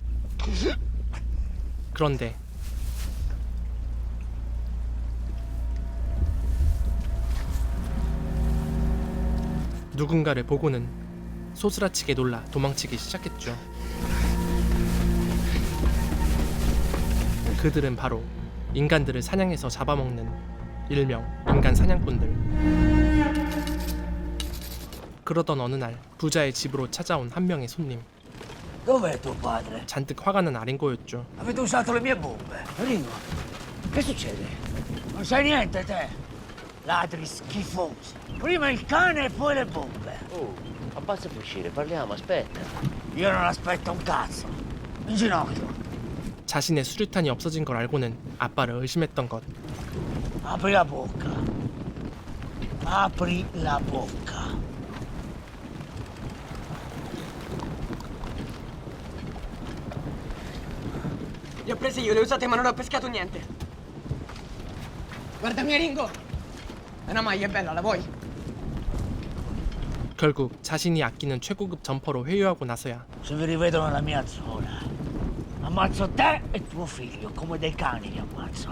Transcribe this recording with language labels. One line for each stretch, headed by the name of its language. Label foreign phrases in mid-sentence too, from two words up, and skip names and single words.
Korean: 그런데 누군가를 보고는 소스라치게 놀라 도망치기 시작했죠. 그들은 바로 인간들을 사냥해서 잡아먹는 일명 인간 사냥꾼들. 그러던 어느 날 부자의 집으로 찾아온 한 명의 손님.
Italian: Dov'è tuo padre?
Korean: 잔뜩 화가 난 아링고였죠.
Italian: Avete usato le mie bombe. Ringo, che succede? Non sai niente te. Ladri schifosi. Prima il cane e poi le bombe. Oh, abbassa per uscire, parliamo, aspetta. Io non aspetto un cazzo. In ginocchio.
Korean: 자신의 수류탄이 없어진 걸 알고는 아빠를 의심했던 것.
Italian: Apri la bocca. Apri la bocca. Li ho presi io, le ho usate ma non ho pescato niente. Guardami Ringo! È una maglia, è bella, la vuoi?
Korean: 결국 자신이 아끼는 최고급 점퍼로 회유하고 나서야
Italian: Se vi rivedono nella mia zona, ammazzo te e tuo figlio, come dei cani li ammazzo.